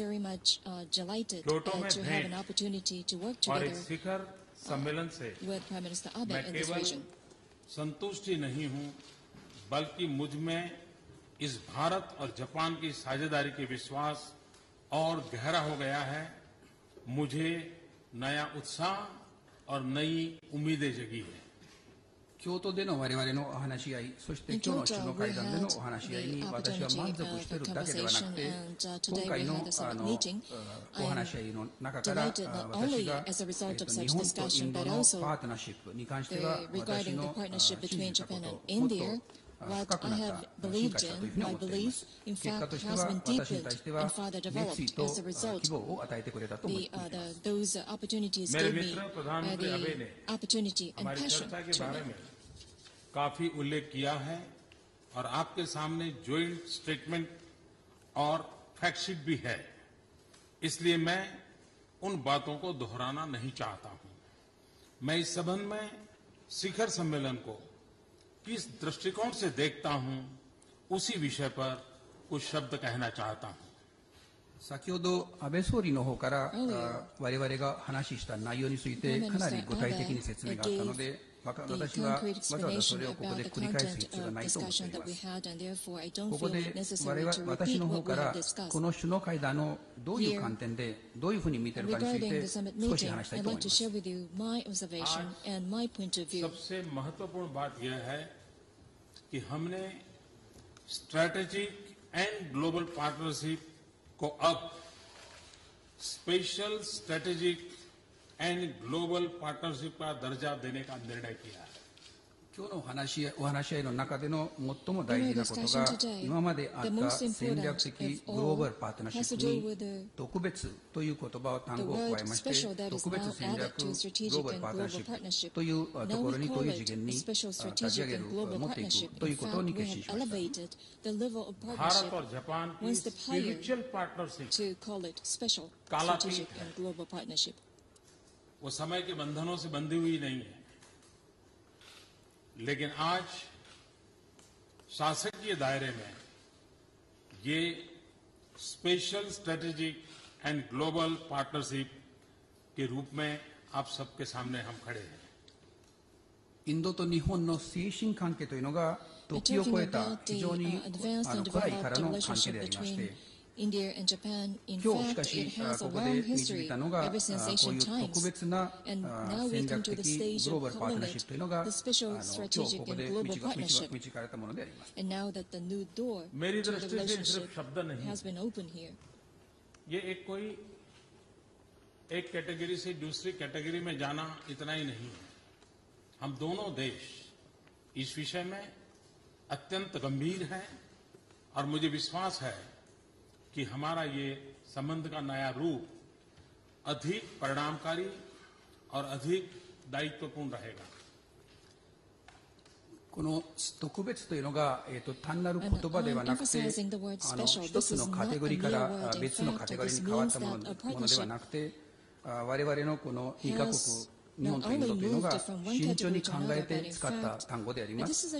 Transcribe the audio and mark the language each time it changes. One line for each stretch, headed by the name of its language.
Hindi: Kyoto में भेंट और एक शिखर सम्मेलन से मैं केवल संतुष्टि नहीं हूं बल्कि मुझ में इस भारत और जापान की साझेदारी के विश्वास और गहरा हो गया है। मुझे नया उत्साह और नई उम्मीदें जगी है।
Japanese: 京都での我々のお話し合い、そして今日の首脳会談でのお話し合いに私は満足しているだけではなくて、今回のお話し合いの中から私が日本とインドのパートナーシップに関しては私の信じたことをもっと深くなった進化したというふうに思っています。結果としては私に対しては熱意と希望を与えてくれたと思っています。
Hindi: मेरे मित्र प्रधानमंत्री आबे ने हमारी चर्चा के बारे में काफी उल्लेख किया है और आपके सामने ज्वाइंट स्टेटमेंट और फैक्टशीट भी है, इसलिए मैं उन बातों को दोहराना नहीं चाहता हूं। मैं इस संबंध में शिखर सम्मेलन को किस दृष्टिकोण से देखता हूं उसी विषय पर कुछ शब्द कहना चाहता हूं।
Japanese: 先ほど安倍総理の方から我々が話した内容についてかなり具体的に説明があったので私はわざわざそれをここで繰り返す必要がないと思っています。ここで私の方からこの首脳会談のどういう観点でどういうふうに見ているかについて少し話したいと思います。
Hindi: सबसे महत्वपूर्ण बात यह है कि हमने स्ट्रैटेजिक एंड ग्लोबल पार्टनरशिप को अब special strategic and global partnership का दर्जा देने का निर्णय किया है।
Japanese: 今日のお話し合いの中での最も大事なことが、今まであった戦略的グローバルパートナーシップに特別という言葉を単語を加えまして、特別戦略グローバルパートナーシップというところにという次元に立ち上げる、持っていくということに決心しました。
Hindi: भारत और जापान की स्पिरिचुअल पार्टनरशिप कालातीत है, वो समय के बंधनों से बंधी हुई नहीं है, लेकिन आज शासकीय दायरे में ये special strategic and global partnership के रूप में आप सबके सामने हम खड़े हैं।
Japanese: インドと日本の推進関係というのが時を超えた非常に古来からの関係でありまして、今日しかしここで導いたのがこういう特別な戦略的グローバルパートナーシップというのが今日ここで導かれたものであります。
Hindi: मेरी दृष्टि से सिर्फ शब्द नहीं, ये एक कोई एक कैटेगरी से दूसरी कैटेगरी में जाना इतना ही नहीं है। हम दोनों देश इस विषय में अत्यंत गंभीर हैं और मुझे विश्वास है कि हमारा ये संबंध का नया रूप अधिक परिणामकारी और अधिक दायित्वपूर्ण रहेगा।
Japanese: この特別というのが、単なる言葉ではなくて、一つのカテゴリーから別のカテゴリーに変わったものではなくて、我々のこの2カ国、日本とインドというのが慎重に考えて使った単語であります。